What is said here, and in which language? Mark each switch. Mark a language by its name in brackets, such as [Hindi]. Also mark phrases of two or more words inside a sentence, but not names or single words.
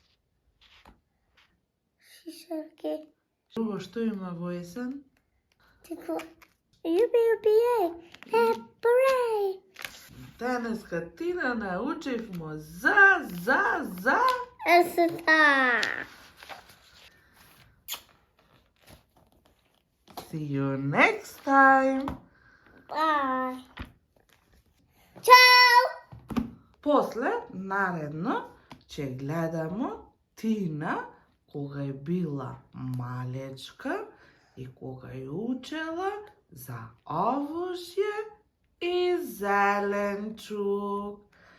[Macedonian] Шишарки. Друго што има во есен? Тако. Јуби, ей, хепрей. Денеска Тина научивме за Есета. [English] See you next time. Bye. [Macedonian] Чао! После, наредно, ќе гледамо Тина кога е била малечка и кога ја учела за овошје и зеленчук.